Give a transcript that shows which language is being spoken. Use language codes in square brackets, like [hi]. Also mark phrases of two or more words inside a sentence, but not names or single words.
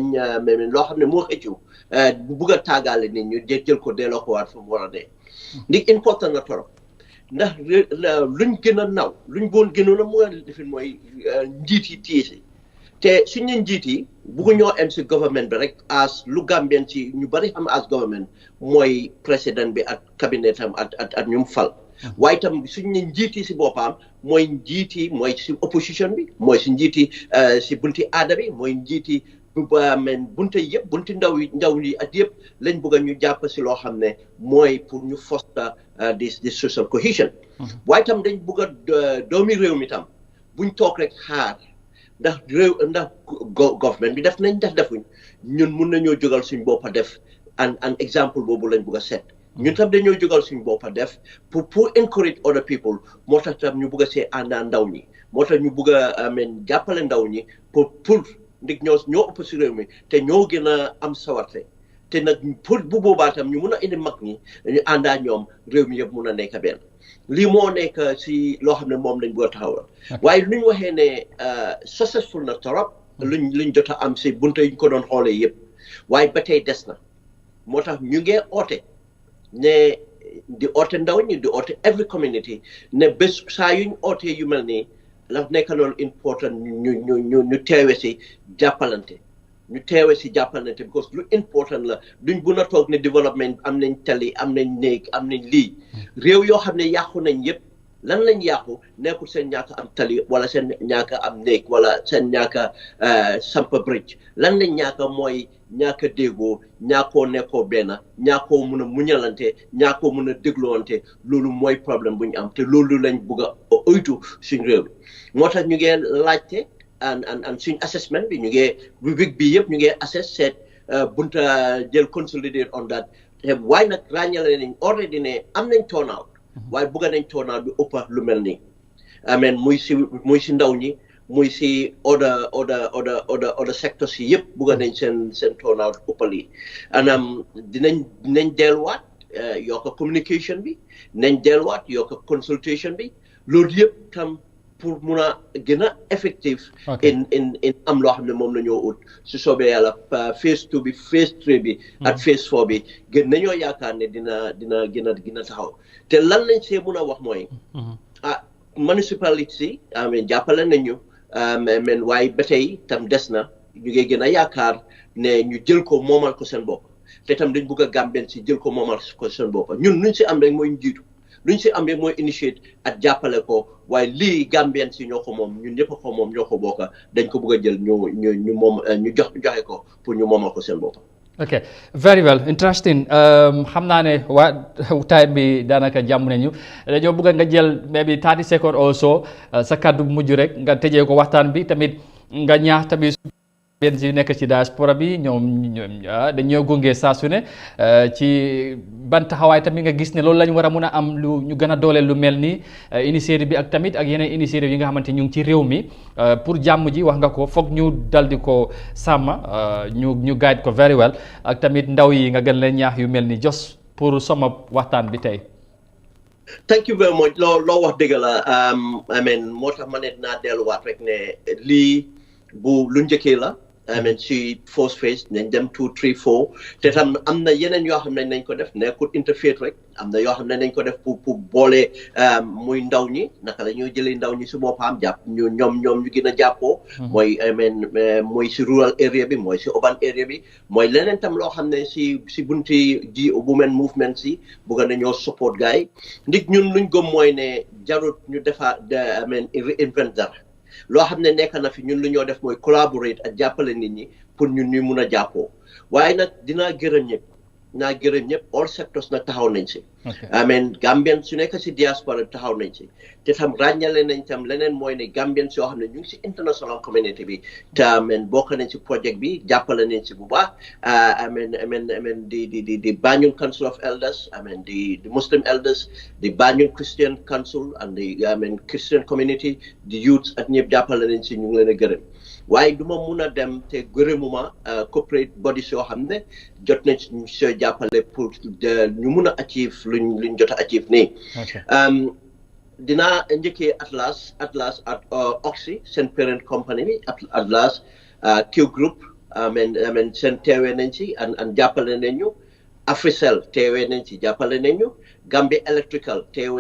[wo] loo xam ne moo xëccu bugg a taagaale nit ñi jël ko delloo ko waat fu mu war a dee ndig important na torop ndax luñ gën a naw luñ boon gënoon a mu defin mooy njiit yi tiisi te suñu njiit yi bugg ñoo em si government bi rek as lu Gambien si ñu bari xam as government mooy président bi ak cabinet am at ñum fal waaye itam suñu njiit yi si boppam mooy njiit yi mooy si opposition bi mooy si njiit yi si bunti aada bi mooy njiit yi bunte yëpp bunti ndaw yi at yëpp lañ bëgg a ñu jàpp si loo xam ne mooy pour ñu [en] foster this social cohesion [wo] waaye itam dañ bëgg a doomi réew mi tam buñ toog rek xaar ndax government bi def nañ defuñ ñun mun nañoo jógal suñ boppa def [en] an exemple [wo] boobu lañ bëgg a seet ñun tam dañoo jógal suñ boppa def pour [en] encourage other people [wo] moo tax tam ñu bëgg a see àndaa ndaw ñi moo tax ñu bëgg a jàppale ndaw ñi pour ndig ñoo ëpp si réew mi te ñoo gën a am sawarte te nag pour bu boobaa tam ñu mun a indi mag ñi ñu àndaa ñoom réew mi yëpp mun a nekk benn lii moo nekk si loo xam ne moom lañ bëgg a taxawal waaye luñ waxee ne successful na torop luñ jot a am si bunte yuñ ko doon xoolee yëpp waaye ba tey des na moo tax ñu ngee oote ne di oote ndaw ñi di oote [en] every community [wo] ne bés saa yuñ ootee yu mel nii la nekk loolu important ñu teewe si jàppalante because lu important la duñ bu na toog ne développement am nañ tali am nañ néeg am nañ lii réew yoo xam ne yàqu nañ yëpp lan lañ yàqu nekkul seen ñàkk am tali wala seen ñàkk am néeg wala seen ñàkk sampa bridge lan lañ ñàkk mooy ñàkk déggoo ñàkkoo nekkoo benn ñàkkoo mun a muñalante ñàkkoo mun a dégloonte loolu mooy problème bu ñu am te loolu lañ bugg a oytu suñ réew moo tax ñu ngee laajte an suñ assessment bi ñu ngee week bi yëpp ñu ngee assess seet bunta jël [en] consolidate on that [wo] te waaye nag ràññale nañ already ne am nañ turnout waaye bugga nañ turnout bi ëppa lu mel nii amen muy si ndaw ñi muy si [en] other sectors [wo] yi yëpp bugga nañ seen turnout ëppal yi anam dinañ delluwaat yokk communication bi nañ delluwaat yokk consultation bi loolu yëpp tam pour mun a gën a [en] effective in [wo] am loo xam ne moom la ñoo ut su soobee yàlla phase 2 bi phase 3 bi ak phase 4 bi gën nañoo yaakaar ne dina gën a taxaw te lan lañ see mun a wax mooy municipality amen jàppale nañu men waaye ba tey tam des na ñu ngi gën a yaakaar ne ñu jël ko moomal ko seen bopp te tam dañ bugg a Gambien si jël ko moomal ko seen bopp ñun luñ si am rek mooy njiitu luñ si am rek mooy initiate ak jàppale ko waaye lii Gambien si ñoo ko moom ñun ñëpp ko moom ñoo ko bokk dañ ko bugg a jël ñu moom ñu joxe ko pour ñu moomal ko seen bopp. [en] ok very well interesting [wo] xam naa ne time bi daanaka jàmm nañu dañoo bëgg nga jël [en] maybe 30 seconds also [wo] sa kàddu mujj rek nga tëjee ko waxtaan bi tamit nga ñaax tamit benn si nekk ci diaspora bi ñoom dañoo gunge saa su ne ci ban taxawaay tamit nga gis ne loolu lañ war a mun a am lu ñu gën a dooleel lu mel ni initiative bi ak tamit ak yeneen initiative yi nga xamante ñu ngi ci réew mi pour jàmm ji wax nga ko foog ñu dal di ko sàmm ñu guide ko [en] very well [wo] ak tamit ndaw yi nga gën leen ñaax yu mel ni jos pour sama waxtaan bi tey. [en] thank you very much [wo] loo wax dëgg la amen moo tax ma ne dinaa delluwaat rek ne lii bu lu njëkkee la [en] I mean [wo] si [en] first phase [wo] nañ dem 2 3 4 te tam am na yeneen yoo xam ne nañ ko def nekkul interfere rek am na yoo xam ne nañ ko def pour boole muy ndaw ñi naka la ñuy jëlee ndaw ñi si boppam jàpp ñoom ñu gën a jàppoo mooy [en] I mean [wo] mooy si [en] rural area [wo] bi mooy si [en] urban area [wo] bi mooy leneen tam loo xam ne si bunti ji [en] women movement [wo] si bëgg nañoo support gars yi ndig ñun luñ gëm mooy ne jarut ñu defa [en] I mean reinvent [wo] dara loo xam ne nekk na fi ñun lu ñoo def mooy collaborate ak jàppale nit ñi pour ñun ñu mun a jàppoo waaye nag dinaa gërëm ñëpp [en] all sectors [wo] nag taxaw nañ si amen Gambien su nekk si diaspora taxaw nañ si te tam ràññale nañ tam leneen mooy ne Gambien soo xam ne ñu ngi si [en] international community [wo] bi te amen bokk nañ si projet bi jàppale nañ si bu baax amen di Banjul Council of Elders amen di Muslim Elders di Banjul Christian Council [en] and the [wo] amen [en] Christian community [wo] di youths ak ñëpp jàppale nañ si ñu ngi leen a gërëm waaye du ma mun a dem te gërëmuma [en] corporate bodies [wo] yoo xam ne jot nañ soo jàppale pour ñu mun a achieve luñ jot a achieve nii dinaa njëkkee Atlas ak Oxy seen parent company bi Atlas Q Group amen seen teewee nañ ci an jàppale nañ ñu Africell teewee nañ ci jàppale nañ ñu Gambia Electrical teewee